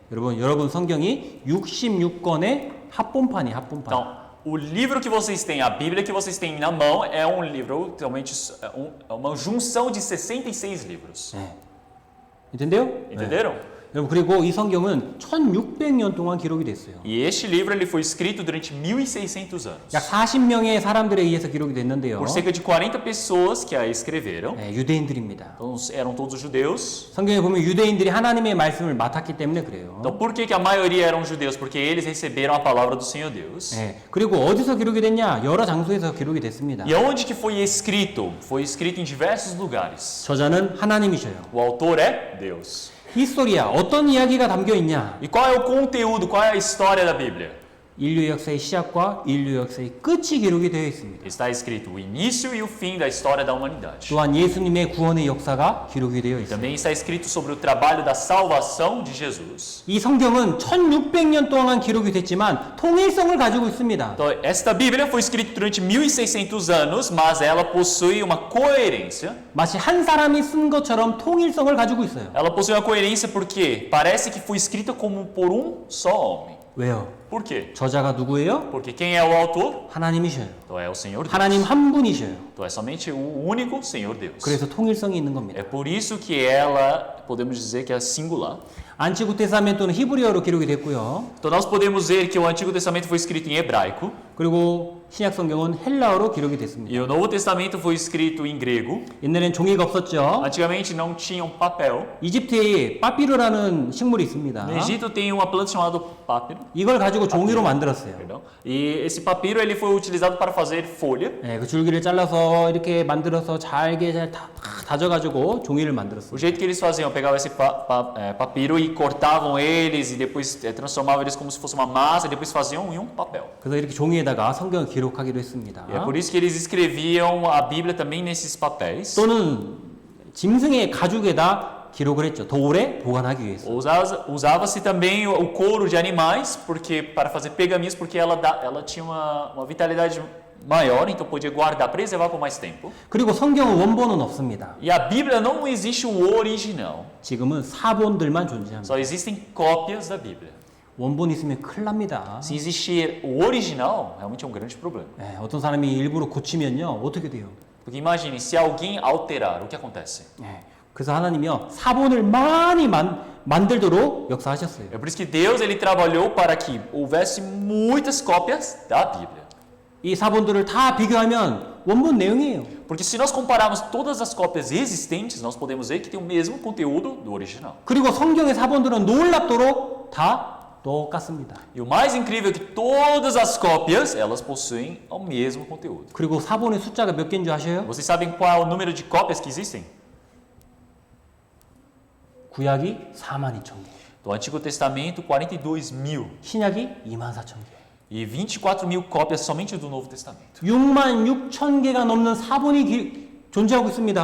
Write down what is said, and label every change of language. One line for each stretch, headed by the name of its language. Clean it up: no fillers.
Korean: 여러분 성경이 66권의 합본판이 합본판.
Portuguese: Então, o livro que vocês têm, a Bíblia que vocês têm na mão é um livro, realmente, uma junção de 66 livros.
Korean: 예.
Portuguese: entendeu? Entenderam?
Korean: 여러분 그리고 이 성경은 1600년 동안 기록이 됐어요.
Portuguese: E este livro ele foi escrito durante 1600 anos.
Korean: 약 40명의 사람들에 의해서 기록이 됐는데요.
Portuguese: Por cerca de 40 pessoas que a escreveram.
Korean: 네, 유대인들입니다.
Portuguese: Então, eram todos judeus.
Korean: 성경에 보면 유대인들이 하나님의 말씀을 맡았기 때문에 그래요.
Portuguese: Então, por que a maioria eram judeus? Porque eles receberam a palavra do Senhor Deus.
Korean: 네, 그리고 어디서 기록이 됐냐? 여러 장소에서 기록이 됐습니다.
Portuguese: E aonde que foi escrito? Foi escrito em diversos lugares.
Korean: 저자는 하나님이셔요.
Portuguese: O autor é Deus.
Korean: 히스토리아 어떤 이야기가 담겨 있냐?
Portuguese: E qual é o conteúdo, qual é a história da Bíblia?
Korean: 인류 역사의 시작과 인류 역사의 끝이 기록이 되어 있습니다.
Portuguese: Está escrito o início e o fim da história da humanidade.
Korean: 또한 예수님의 구원의 역사가 기록이 되어 있습니다.
Portuguese: Também está escrito sobre o trabalho da salvação de Jesus.
Korean: 이 성경은 1600년 동안 기록이 됐지만 통일성을 가지고 있습니다.
Portuguese: Então, esta Bíblia foi escrita durante 1600 anos, mas ela possui uma coerência.
Korean: 마치 한 사람이 쓴 것처럼 통일성을 가지고 있어요.
Portuguese: Ela possui uma coerência porque parece que foi escrita como por um só homem.
Korean: 왜요?
Portuguese: Por quê?
Korean: 저자가 누구예요?
Portuguese: Porque quem é o autor?
Korean: 하나님이셔요.
Portuguese: Então é o Senhor Deus.
Korean: 하나님 한 분이셔요.
Portuguese: Então é somente o único Senhor Deus.
Korean: 그래서 통일성이 있는 겁니다.
Portuguese: É por isso que ela, podemos dizer que é singular.
Korean: 안티고 테스타멘토는 히브리어로 기록이 됐고요.
Portuguese: Então nós podemos ver que o Antigo Testamento foi escrito em hebraico
Korean: 그리고 신약 성경은 헬라어로 기록이 됐습니다.
Portuguese: e o Novo Testamento foi escrito em grego.
Korean: 옛날엔 종이가 없었죠.
Portuguese: Antigamente não tinham papel.
Korean: 이집트에 빠피루라는 식물이 있습니다.
Portuguese: No Egito tem uma planta chamada papiro.
Korean: 이걸 가지고 종이로 만들었어요.
Portuguese: Perdão. E esse papiro ele foi utilizado para fazer folha.
Korean: 네, 그 줄기를 잘라서 이렇게 만들어서 잘게 잘 다져가지고 종이를 만들었어요.
Portuguese: O jeito que eles faziam, pegavam esse papiro e cortavam eles e depois transformavam eles como se fosse uma massa e depois faziam em um papel.
Korean: 그래서 이렇게 종이에다가 성경을 기록하기도 했습니다.
Portuguese: E é por isso que eles escreviam a Bíblia também nesses papéis.
Korean: 또는 짐승의 가죽에다 기록을 했죠. 더 오래 보관하기 위해서.
Portuguese: Usava-se também o couro de animais porque para fazer pergaminhos, porque ela tinha uma vitalidade maior, então podia guardar, preservar por mais tempo.
Korean: 그리고 성경은 원본은 없습니다.
Portuguese: E a Bíblia não existe o original,
Korean: 지금은 사본들만 존재합니다.
Portuguese: só existem cópias da Bíblia.
Korean: 원본 있으면 큰일 납니다.
Portuguese: Se existir o original, realmente é um grande problema.
Korean: 어떤 사람이 일부러 고치면요. 어떻게 돼요?
Portuguese: Porque imagine, se alguém alterar, o que acontece?
Korean: 그래서 하나님이요. 사본을 많이 만들도록 역사하셨어요.
Portuguese: É por isso que Deus ele trabalhou para que houvesse muitas cópias da Bíblia.
Korean: 이 사본들을 다 비교하면 원본 내용이에요.
Portuguese: Porque se nós compararmos todas as cópias existentes, nós podemos ver que tem o mesmo conteúdo do original.
Korean: 그리고 성경의 사본들은 놀랍도록 다 똑같습니다.
Portuguese: E o mais incrível é que todas as cópias, elas possuem o mesmo conteúdo.
Korean: 그리고 사본의 숫자가 몇 개인 줄 아셔요?
Portuguese: Vocês sabem qual é o número de cópias que existem?
Korean: 구약이 42,000개.
Portuguese: Do Antigo Testamento, 42.000.
Korean: 신약이 24,000개.
Portuguese: E 24.000 cópias somente do Novo Testamento.
Korean: 66,000개가 넘는 사본이 존재하고 있습니다.